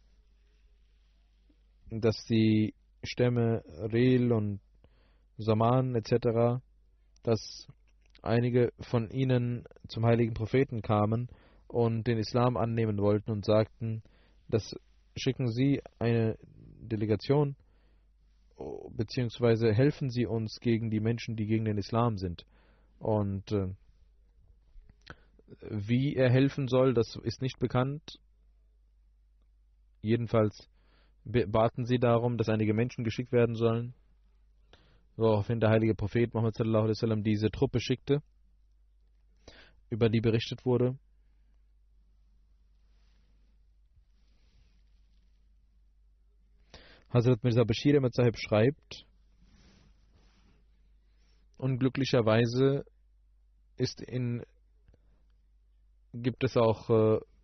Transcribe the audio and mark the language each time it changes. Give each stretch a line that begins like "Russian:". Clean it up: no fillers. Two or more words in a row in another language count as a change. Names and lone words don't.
German: dass die Stämme Rel und Saman etc., dass einige von ihnen zum heiligen Propheten kamen und den Islam annehmen wollten und sagten, dass schicken Sie eine Delegation beziehungsweise helfen Sie uns gegen die Menschen, die gegen den Islam sind. Und wie er helfen soll, das ist nicht bekannt. Jedenfalls baten sie darum, dass einige Menschen geschickt werden sollen, woraufhin der heilige Prophet Muhammad
Arabic: صلى الله عليه وسلم
German: diese Truppe schickte, über die berichtet wurde. Hazrat Mirza Bashir Ahmad Sahib schreibt, unglücklicherweise gibt es auch